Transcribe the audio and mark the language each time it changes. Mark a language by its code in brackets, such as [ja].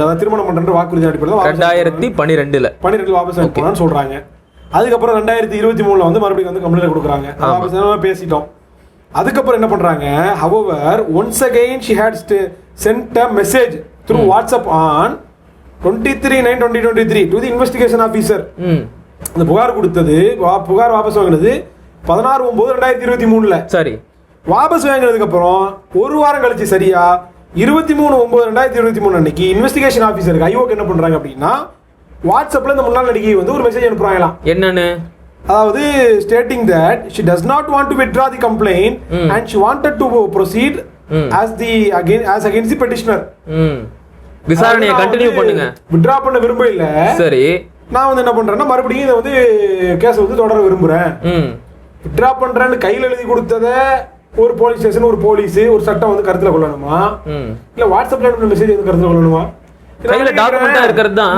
[ta] அதாவது திருமணம் பண்ற வாக்குறுதி அடிப்படையில் 2012 வாபஸ் வாங்கி போனான்னு சொல்றாங்க. அதுக்கப்புறம் 2023 வந்து மறுபடியும் வந்து கம்ப்ளைண்ட் கொடுக்குறாங்க. பேசிட்டோம். அதுக்கப்புறம் என்ன பண்றாங்க? [en] however once again she had sent a message through WhatsApp on 23/9/2023 to the investigation officer. [ta] அந்த புகார் கொடுத்தது, புகார் வாபஸ் வாங்கினது 16/9/2023. சரி, வாபஸ் வாங்கினதுக்கு அப்புறம் ஒரு வாரம் கழிச்சு சரியா 23/9/2023 அன்னைக்கு இன்வெஸ்டிகேஷன் ஆபீசருக்கு ஐஓக்கு என்ன பண்றாங்க அப்படின்னா வாட்ஸ்அப்ல இந்த முன்னாள் நடிகை வந்து ஒரு மெசேஜ் அனுப்புறாங்களாம். என்னன்னு? [en] அதாவது stating that she does not want to withdraw the complaint and she wanted to proceed as against the petitioner. [ta] விசாரணையை கண்டினியூ பண்ணுங்க, வித்ட்ரா பண்ண விரும்ப இல்ல. சரி, நான் வந்து என்ன பண்றேன்னா மறுபடியும் இதை வந்து கேஸ் வந்து தொடர விரும்புறேன். வித்ட்ரா பண்றேன்னு கையில் எழுதி கொடுத்தத ஒரு போலீஸ் ஸ்டேஷன், ஒரு போலீஸ், ஒரு சட்டம் வந்து கருத்துல கொள்ளணுமா? இல்ல வாட்ஸ்அப்ல மெசேஜ் வந்து கருத்துல கொள்ளணுமா? கையில டாக்குமெண்டா இருக்கிறது தான்.